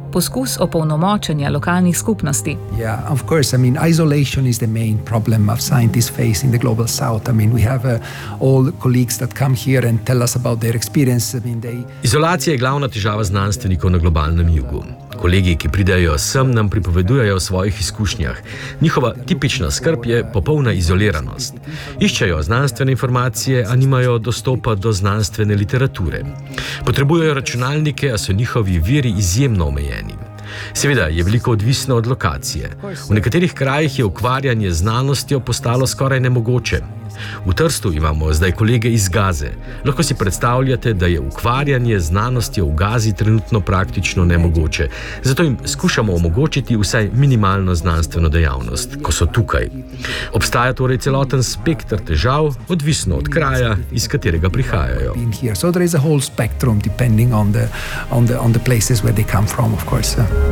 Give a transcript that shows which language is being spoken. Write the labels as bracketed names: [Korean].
[Slovenian] Poskus opolnomočenja lokalnih skupnosti. [English] Yeah, of course, I mean isolation is the main problem of scientists face in the global south. I mean we have all colleagues that come here and tell us about their experience. I mean they [Slovenian] Izolacija je glavna težava znanstvenikov na globalnem jugu. Kolegi, ki pridejo sem, nam pripovedujejo o svojih izkušnjah. Njihova tipična skrb je popolna izoliranost. Iščejo znanstvene informacije, a nimajo dostopa do znanstvene literature. Potrebujejo računalnike, a so njihovi viri izjemno omejeni. Seveda je veliko odvisno od lokacije. V nekaterih krajih je ukvarjanje z znanostjo postalo skoraj nemogoče. V Trstu imamo zdaj kolege iz Gaze. Lahko si predstavljate, da je ukvarjanje znanosti v Gazi trenutno praktično nemogoče. Zato jim skušamo omogočiti vsaj minimalno znanstveno dejavnost, ko so tukaj. Obstaja torej celoten spektr težav, odvisno od kraja, iz katerega prihajajo. [English] So there is a whole spectrum depending on the places where they come from, of course.